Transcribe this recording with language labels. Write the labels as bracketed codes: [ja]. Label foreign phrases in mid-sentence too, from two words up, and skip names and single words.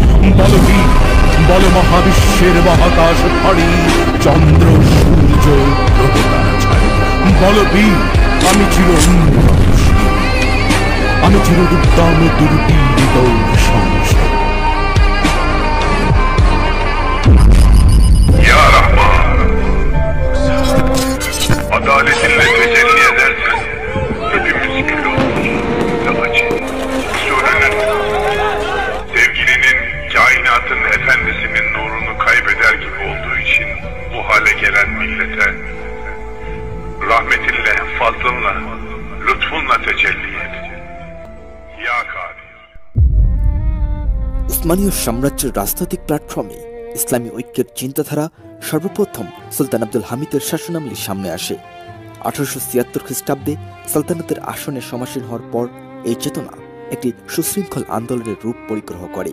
[bn] বল বীর, বল মহাবিশ্বের মহাকাশ ভারী, চন্দ্র সূর্য গ্রহ তারা ছাড়ি। বল বীর, আমি চির আমি চির উদ্দাম দুর্বীরিত সংসার। [tr] Ya Rahman, adaletinle tecelli edersen hepimiz kül olur ve acı. Resulünün, sevgilinin, kainatın efendisinin nurunu kaybeder gibi olduğu için bu hale gelen millete rahmetinle, fazlınla, lütfunla tecelli et. Ya Kadir. [bn] উসমানীয় সাম্রাজ্যের রাজনৈতিক প্ল্যাটফর্মে ইসলামী ঐক্যের চিন্তাধারা সর্বপ্রথম সুলতান আব্দুল হামিদের শাসনামলীর সামনে আসে। 1876 খ্রিস্টাব্দে সালতানাতের আসনে সমাসীন হওয়ার পর এই চেতনা একটি সুশৃঙ্খল আন্দোলনের রূপ পরিগ্রহ করে।